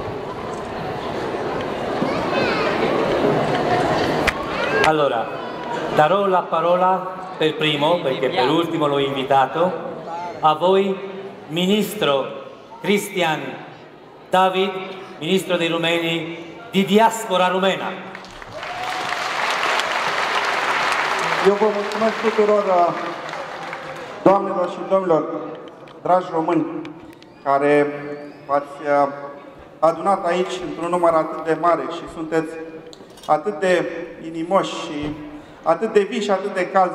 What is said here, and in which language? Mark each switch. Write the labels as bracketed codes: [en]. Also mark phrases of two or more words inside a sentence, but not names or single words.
[it] Allora, darò la parola per primo, perché per ultimo l'ho invitato, a voi ministro Cristian David, ministro dei rumeni di diaspora rumena. [ro] Eu vă mulțumesc tuturor, doamnelor și domnilor, dragi români, care v-ați adunat aici într-un număr atât de mare și sunteți atât de inimoși și atât de vii și atât de calzi.